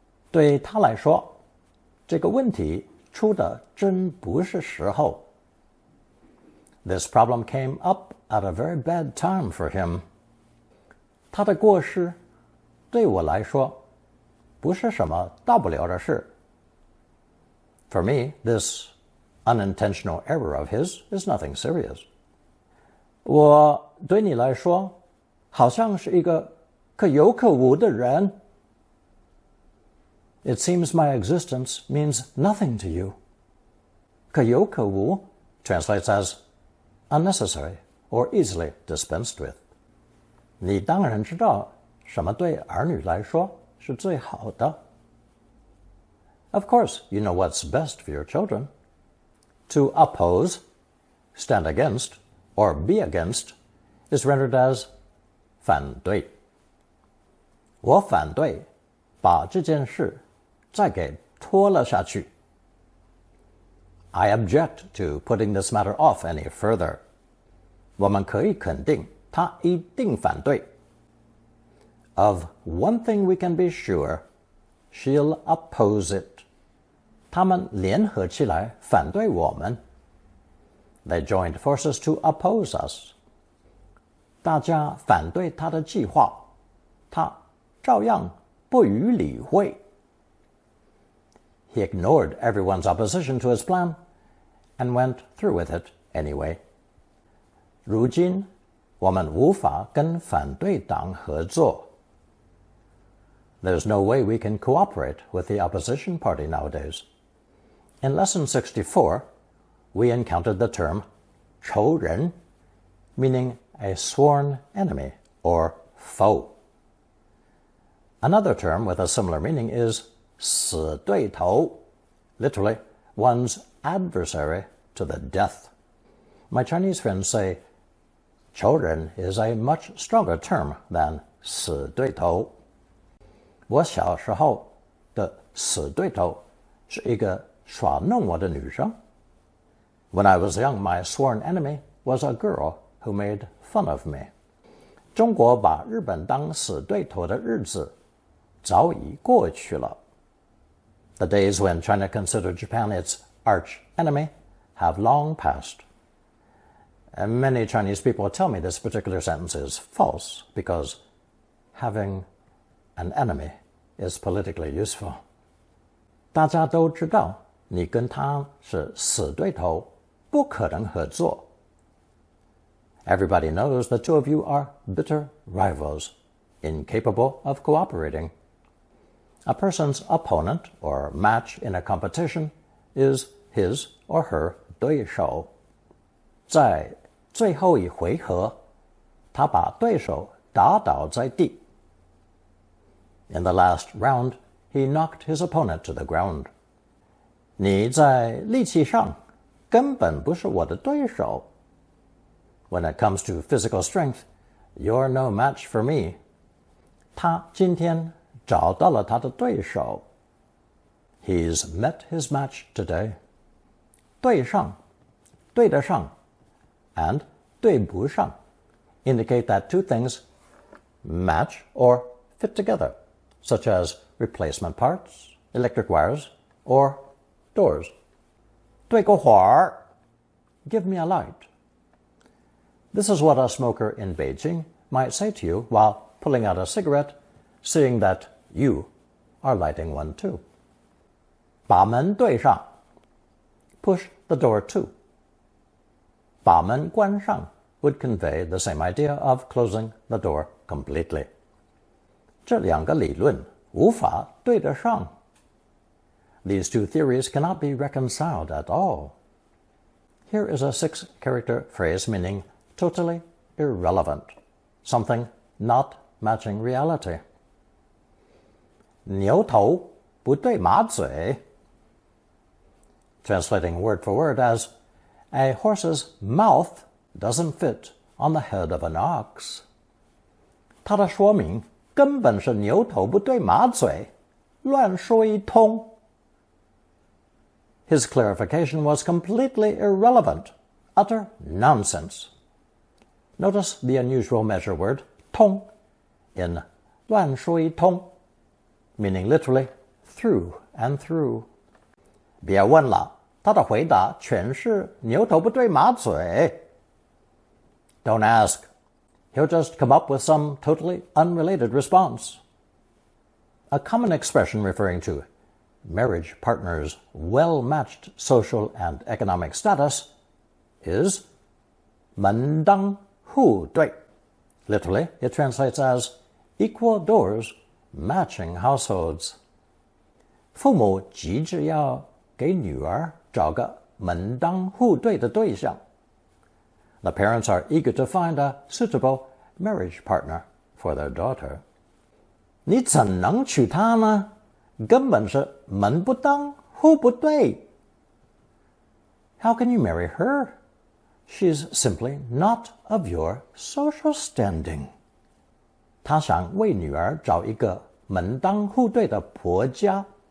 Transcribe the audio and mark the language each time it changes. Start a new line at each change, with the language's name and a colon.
Chinese: 对他来说，这个问题出的真不是时候。
English: This problem came up at a very bad time for him.
Chinese: 他的过失对我来说不是什么大不了的事。
English: For me, this unintentional error of his is nothing serious.
Chinese: 我对你来说好像是一个可有可无的人。
English: It seems my existence means nothing to you. 可有可无 translates as unnecessary or easily dispensed with.
Chinese: 你当然知道什么对儿女来说是最好的。
English: Of course, you know what's best for your children. To oppose, stand against, or be against is rendered as 反对。
Chinese: 我反对把这件事再给拖了下去。
English: I object to putting this matter off any further.
Chinese: 我们可以肯定他一定反对。
English: Of one thing we can be sure, she'll oppose it.
Chinese: 他们联合起来反对我们。
English: They joined forces to oppose us.
Chinese: 大家反对他的计划，他照样不予理会。
English: He ignored everyone's opposition to his plan and went through with it anyway.
Chinese: 如今，我们无法跟反对党合作。
English: There's no way we can cooperate with the opposition party nowadays. In Lesson 64, we encountered the term 仇人, meaning a sworn enemy or foe. Another term with a similar meaning is 死对头, literally one's adversary to the death. My Chinese friends say 仇人 is a much stronger term than 死对头。
Chinese: 我小时候的死对头是一个耍弄我的女生。
English: When I was young, my sworn enemy was a girl who made fun of me.
Chinese: 中国把日本当死对头的日子早已过去了。
English: The days when China considered Japan its arch enemy have long passed. And many Chinese people tell me this particular sentence is false because having an enemy is politically useful.
Chinese: 大家都知道你跟他是死对头，不可能合作。
English: Everybody knows the two of you are bitter rivals, incapable of cooperating. A person's opponent or match in a competition is his or her 对手。
Chinese: 在最后一回合，他把对手打倒在地。
English: In the last round, he knocked his opponent to the ground.
Chinese: 你在力气上根本不是我的对手。
English: When it comes to physical strength, you're no match for me.
Chinese: 他今天找到了他的对手。
English: He's met his match today. 对上, 对得上, and 对不上 indicate that two things match or fit together, such as replacement parts, electric wires, or doors.
Chinese: 对个火儿,
English: give me a light. This is what a smoker in Beijing might say to you while pulling out a cigarette, seeing that you are lighting one too.
Chinese: 把门对上,
English: push the door to.
Chinese: 把门关上
English: would convey the same idea of closing the door completely.
Chinese: 这两个理论无法对得上.
English: These two theories cannot be reconciled at all. Here is a 6-character phrase meaning totally irrelevant, something not matching reality.
Chinese: 牛头不对马嘴.
English: Translating word for word as, a horse's mouth doesn't fit on the head of an ox.
Chinese: 它的说明根本是牛头不对马嘴，乱说一通。
English: His clarification was completely irrelevant, utter nonsense. Notice the unusual measure word 通 in
Chinese: 乱说一通,
English: meaning literally through and through.
Chinese: 别问了，他的回答全是牛头不对马嘴。
English: Don't ask. He'll just come up with some totally unrelated response. A common expression referring to marriage partners' well-matched social and economic status is 门当户对. Literally, it translates as equal doors, matching households.
Chinese: 父母急着要给女儿找个门当户对的对象.
English: The parents are eager to find a suitable marriage partner for their daughter.
Chinese: 你怎能娶她呢？根本是门不当户不对.
English: How can you marry her? She's simply not of your social standing.
Chinese: 他想为女儿找一个门当户对的婆家.